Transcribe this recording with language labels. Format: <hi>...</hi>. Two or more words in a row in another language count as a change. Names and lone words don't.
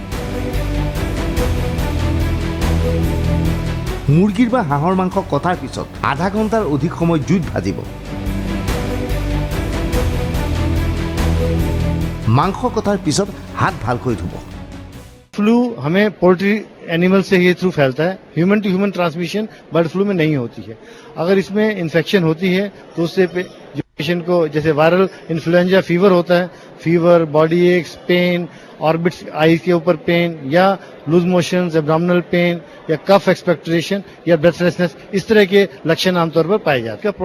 <as>মুৰ্গীৰ বা হাঁহৰ মাংস কটাৰ পিছত আধা ঘণ্টাৰ অধিক সময় জুইত ভাজিব। মাংস কটাৰ পিছত হাত ভালকৈ ধুব।</as> <hi>फ्लू हमें</hi> <en>poultry animal</en> <hi>से ही थ्रू फैलता है,</hi> <en>human to human transmission bird flu</en> <hi>में नहीं होती है। अगर इसमें इन्फेक्शन होती है तो उससे जो पेशेंट को जैसे</hi> <en>viral influenza fever</en> <hi>होता है,</hi> <en>fever, body aches, pain, orbits eye</en> <hi>के ऊपर पेन, या</hi> <en>loose motions, abdominal pain,</en> <hi>या</hi> <en>cough expectoration,</en> <hi>या ब्रेथलेसनेस, इस तरह के लक्षण आमतौर पर पाए जाते हैं।</hi>